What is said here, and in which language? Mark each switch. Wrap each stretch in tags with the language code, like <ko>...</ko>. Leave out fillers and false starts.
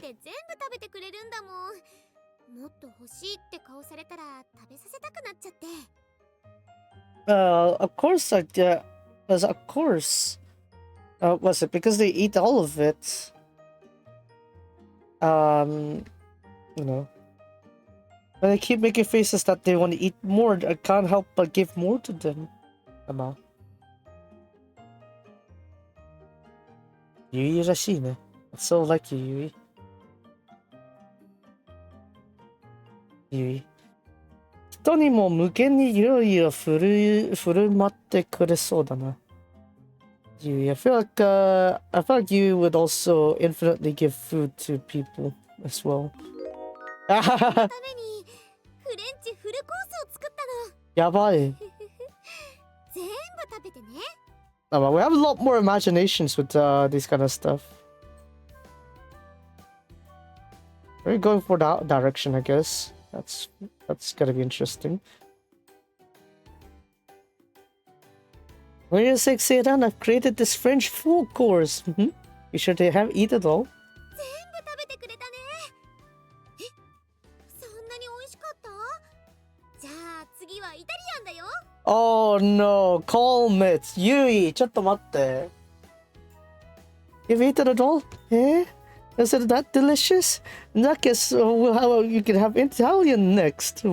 <ja>全部食べてくれるんだもん。もっと欲しいって顔されたら食べさせたくなっちゃって。</ja> <en>Of course I did. Of course. Was it because they eat all of it? You know. When they keep making faces that they want to eat more, I can't help but give more to them. Ama.</en> <ja>ゆいらしいね。</ja> <en>It's so like you, ゆい。</en> <ja>ゆい。人にも無限に料理を振る舞ってくれそうだな。</ja> <en>ゆい、I feel like you would also infinitely give food to people as well.</en> <ja>ためにフレンチフルコースを作ったの。やばい。全部食べてね。</ja> <en>We have a lot more imaginations with this kind of stuff. We're going for that direction, I guess. That's gonna be interesting. For your sake, Seiran, I've created this French food course. You should have eat it all.</en> <ja>全部食べてくれたね。そんなに美味しかった？じゃあ次はイタリアンだよ。</ja> <en>Oh no, calm it.</en> <ja>Yui, ちょっと待って。</ja> <en>You've eaten it all? Eh? Is it that delicious? In that case, you can have Italian next.</en>